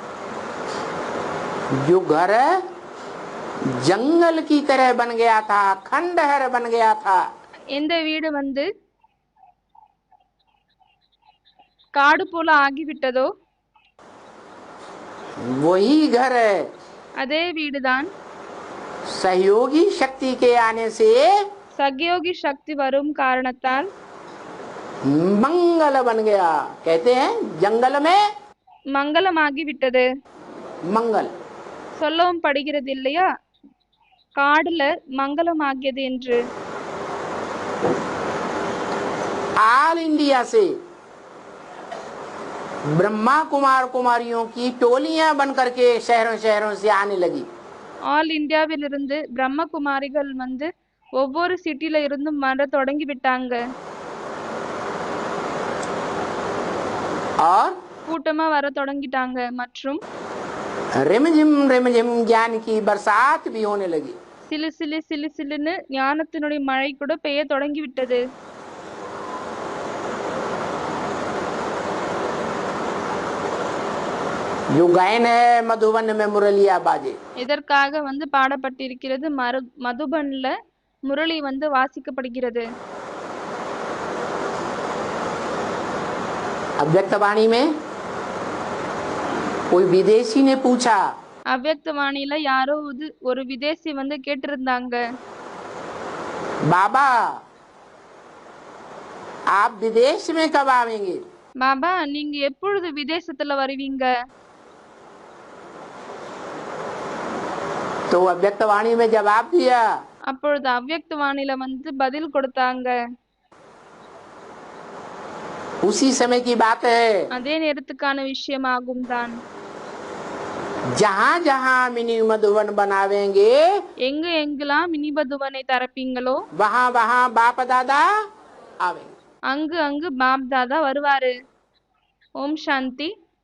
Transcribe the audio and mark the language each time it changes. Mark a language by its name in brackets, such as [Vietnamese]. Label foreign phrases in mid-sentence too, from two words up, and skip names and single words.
[Hindi] जो घर जंगल की तरह बन गया था, खंडहर बन गया था, [Tamil] எந்த வீடு வந்து காடு போல ஆகிவிட்டதோ [Hindi] वही घर है। [Tamil] அதே வீடுதான் [Hindi] सहयोगी शक्ति के आने से [Tamil] சகயோகி சக்தி வரும் காரணத்தால் [Hindi] मंगल बन गया। कहते हैं जंगल में [Tamil] மங்களமாகிவிட்டது. [Hindi] मंगल। [Tamil] சொல்லவும் படுகிறது இல்லையா, காடுல மங்களமாகியது என்று. [Hindi] ऑल इंडिया से ब्रह्मा कुमार कुमारियों की टोलियां बन करके शहरों शहरों से आने लगी। [Tamil] ஆல் இந்தியாவிலிருந்து பிரம்மகுமாரிகள் வந்து ஒவ்வொரு சிட்டில இருந்தும் வர தொடங்கி விட்டாங்க. [Hindi] और [Tamil] கூட்டமா வர தொடங்கிட்டாங்க. மற்றும் [Hindi] रिमझिम ज्ञान की बरसात भी होने लगी। [Tamil] சிலு சிலு சிலு சிலுன்னு ஞானத்தினுடைய மழை கூட பெய்ய தொடங்கி விட்டது. [Hindi] जो गायन है मधुबन में मुरलिया बाजे। [Tamil] இதற்காக வந்து பாடப்பட்டிருக்கிறது மதுபன்ல முரளி வந்து வாசிக்கப்படுகிறது. [Hindi] अव्यक्त वाणी में कोई विदेशी ने पूछा, [Tamil] அவ்யக்த வாணியில யாரோ ஒரு விதேசி வந்து கேட்டிருந்தாங்க, [Hindi] बाबा आप विदेश में कब आवेंगे? [Tamil] பாபா நீங்க எப்பொழுது விதேசத்துல வருவீங்க? [Hindi] तो अव्यक्त वाणी में जवाब दिया, [Tamil] அப்பொழுது அவ்யக்த வாணியில வந்து பதில் கொடுத்தாங்க. [Hindi] उसी समय की बात है। [Tamil] அதே நேரத்துக்கான விஷயமாகும் தான். [Hindi] जहाँ जहाँ मिनी मधुबन बनावेंगे [Tamil] எங்க எங்கெல்லாம் மினிபதுவனை தரப்பீங்களோ [Hindi] वहाँ वहाँ बाप दादा आवेंगे। [Tamil] அங்கு அங்கு பாப் தாதா வருவாரு. ஓம் சாந்தி.